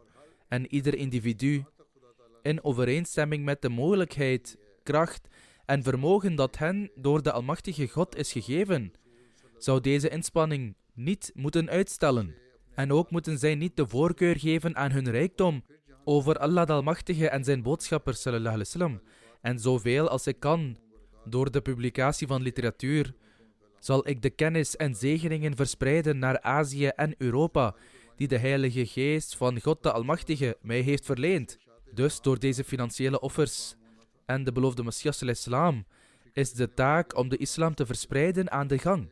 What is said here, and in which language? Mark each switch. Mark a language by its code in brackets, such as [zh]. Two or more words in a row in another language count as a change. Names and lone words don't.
[nl] En ieder individu, in overeenstemming met de mogelijkheid, kracht en vermogen dat hen door de Almachtige God is gegeven, zou deze inspanning niet moeten uitstellen. En ook moeten zij niet de voorkeur geven aan hun rijkdom over Allah de Almachtige en zijn boodschappers, [ar] صلى الله عليه وسلم. [nl] En zoveel als ik kan, door de publicatie van literatuur, zal ik de kennis en zegeningen verspreiden naar Azië en Europa, die de Heilige Geest van God de Almachtige mij heeft verleend. Dus door deze financiële offers en de beloofde Messias ﷺ is de taak om de islam te verspreiden aan de gang.